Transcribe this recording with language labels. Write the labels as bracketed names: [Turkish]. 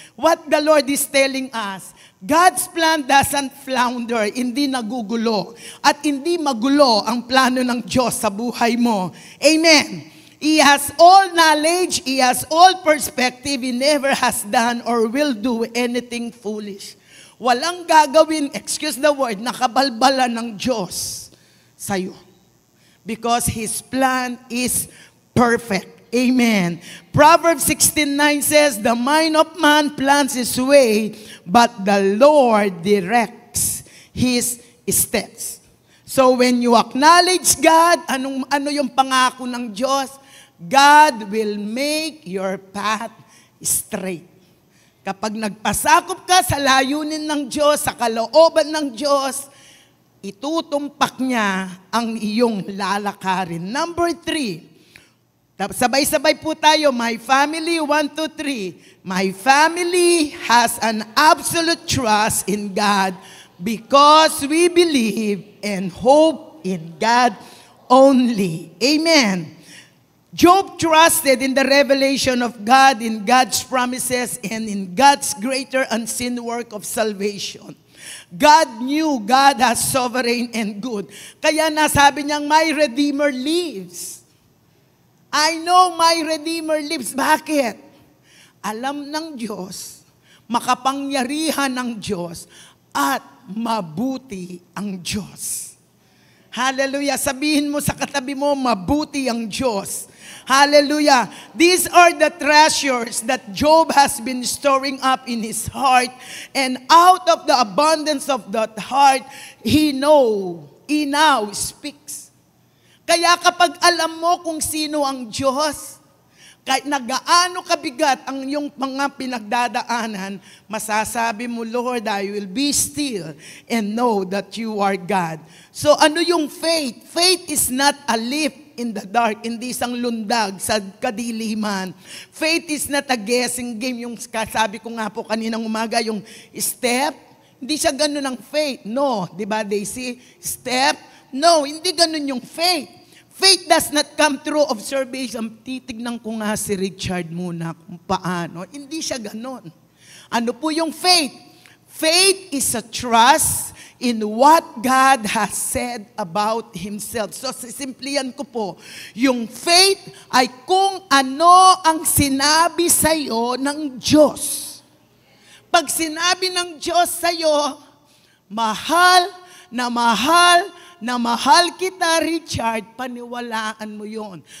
[English] What the Lord is telling us, God's plan doesn't flounder, [Filipino] hindi nagugulo. At hindi magulo ang plano ng Diyos sa buhay mo. Amen. [English] He has all knowledge, He has all perspective, He never has done or will do anything foolish. [Filipino] Walang gagawin, [English] excuse the word, [Filipino] nakabalbala ng Diyos sa'yo. [English] Because His plan is perfect. Amen. Proverbs 16:9 says, the mind of man plans his way, but the Lord directs his steps. So when you acknowledge God, [Filipino] ano yung pangako ng Diyos? [English] God will make your path straight. [Filipino] Kapag nagpasakop ka sa layunin ng Diyos, sa kalooban ng Diyos, itutumpak niya ang iyong lalakarin. [English] Number 3, [Filipino] sabay-sabay po tayo, [English] my family, 1, 2, 3. My family has an absolute trust in God because we believe and hope in God only. Amen. Job trusted in the revelation of God, in God's promises, and in God's greater unseen work of salvation. God knew God as sovereign and good. [Filipino] Kaya nasabi niyang, [English] my Redeemer lives. I know my Redeemer lives. [Filipino] Bakit? Alam ng Diyos, makapangyarihan ng Diyos, at mabuti ang Diyos. Hallelujah. Sabihin mo sa katabi mo, mabuti ang Diyos. Hallelujah. [English] These are the treasures that Job has been storing up in his heart. And out of the abundance of that heart, he now speaks. [Filipino] Kaya kapag alam mo kung sino ang Diyos, kahit nagaano kabigat ang iyong mga pinagdadaanan, masasabi mo, Lord, [English] I will be still and know that you are God. So ano yung faith? Faith is not a leap in the dark, [Filipino] hindi isang lundag sa kadiliman. [English] Faith is not a guessing game. [Filipino] Yung sabi ko nga po kaninang umaga, yung step, hindi siya ganun ang faith. [English] No, [Filipino] di ba Daisy? Step, no, hindi ganun yung faith. [English] Faith does not come through observation. [Filipino] Titignan ko nga si Richard muna kung paano. Hindi siya ganon. Ano po yung faith? [English] Faith is a trust in what God has said about Himself. [Filipino] So, simplihan ko po, yung faith ay kung ano ang sinabi sa'yo ng Diyos. Pag sinabi ng Diyos sa'yo, mahal na mahal kita, Richard, paniwalaan mo yon.